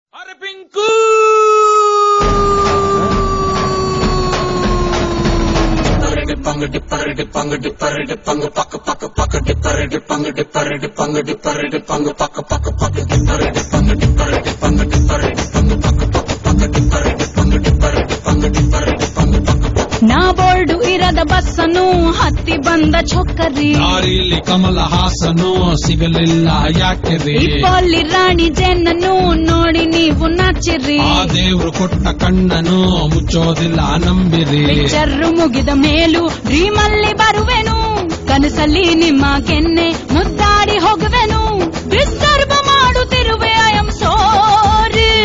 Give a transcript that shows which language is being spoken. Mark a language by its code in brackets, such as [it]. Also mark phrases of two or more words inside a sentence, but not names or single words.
[kn] ಪಿಂಕು ಡಿಪ್ಪಂಗ್ ಡಿಪ್ಪರ್ ಡಿಪ್ಪಂಗ್ ಡಿಪ್ಪರ್ ಡಿಪ್ಪಂಗ್ ಪಕ್ಕ ಪಕ್ಕ ಪಕ್ಕ ಡಿಪ್ಪರ್ ಡಿಪ್ಪಂಗ್ ಡಿಪ್ಪರ್ ಡಿಪ್ಪಂಗ್ ಡಿಪ್ಪರ್ ಡಿಪ್ಪಂಗ್ ಪಕ್ಕ ಪಕ್ಕ ಪಕ್ಕ ಡಿಪ್ಪರ್ ಡಿಪ್ಪಂಗ್ ಡಿಪ್ಪರ್ ಡಿಪ್ಪಂಗ್ ಡಿಪ್ಪರ್ ಡಿಪ್ಪಂಗ್ ಪಕ್ಕ ಪಕ್ಕ ಪಕ್ಕ ಡಿಪ್ಪರ್ ಡಿಪ್ಪಂಗ್ ಡಿಪ್ಪರ್ ಡಿಪ್ಪಂಗ್ ಡಿಪ್ಪರ್ ಡಿಪ್ಪಂಗ್ ಪಕ್ಕ ನಾ ಬೋರ್ಡು ಇರದ ಬಸ್ಸನು ಹತ್ತಿ ಬಂದ ಚೊಕ್ಕರಿ ದಾರಿಲಿ ಕಮಲ ಹಾಸನು ಸಿಗಲಿಲ್ಲ ಯಾಕೆರಿ ಇಪ್ಪಲ್ಲಿ ರಾಣಿ ಜೇನನ್ನು ನೋಡಿ ನೀವು ನಾಚಿರಿ ಆ ದೇವ್ರು ಕೊಟ್ಟ ಕಣ್ಣನು ಮುಚ್ಚೋದಿಲ್ಲ ನಂಬಿರಿ ಪಿಕ್ಚರ್ ಮುಗಿದ ಮೇಲೂ ಡ್ರೀಮ್ ಅಲ್ಲಿ ಬರುವೆನು ಕನಸಲ್ಲಿ ನಿಮ್ಮ ಕೆನ್ನೆ ಮುದ್ದಾಡಿ ಹೋಗುವೆನು ಡಿಸ್ಟರ್ಬ್ ಮಾಡುತ್ತಿರುವೆ [en] I am sorry